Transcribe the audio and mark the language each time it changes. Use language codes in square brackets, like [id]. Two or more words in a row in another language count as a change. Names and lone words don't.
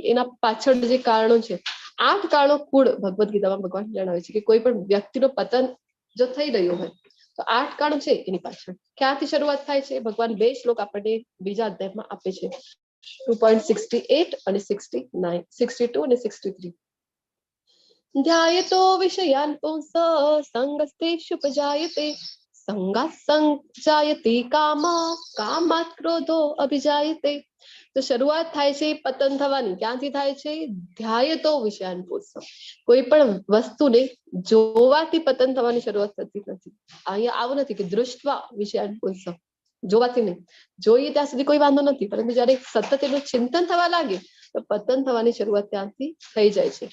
[gu] એના પાછળ જે કારણો છે, 8 કારણો કુળ ભગવદ્ ગીતામાં ભગવાન જણાવે છે કે કોઈ પણ વ્યક્તિનું પતન જો થઈ રહ્યું હોય તો 8 કારણો છે એની પાછળ. ક્યાંથી શરૂઆત થાય છે? ભગવાન 2 શ્લોક આપણને બીજા અધ્યાયમાં આપે છે, 2.68 અને 69, 62 અને 63. [sa] ध्यायतो विषयान् पुंस संगस्तेषुपजायते संगात् संजायते काम कामात् क्रोधो अभिजायते. [gu] તો શરૂઆત થાય છે પતન થવાની, ક્યાંથી થાય છે? [sa] ધ્યાયતો વિષયાન પુંસ. [gu] કોઈ પણ વસ્તુને જોવાથી પતન થવાની શરૂઆત થતી નથી. અહીંયા આવું નથી કે [sa] દૃષ્ટવા વિષયાન પુંસ, [gu] જોવાથી નહીં, જોઈએ ત્યાં સુધી કોઈ વાંધો નથી, પરંતુ જયારે સતત એનું ચિંતન થવા લાગે તો પતન થવાની શરૂઆત ત્યાંથી થઈ જાય છે.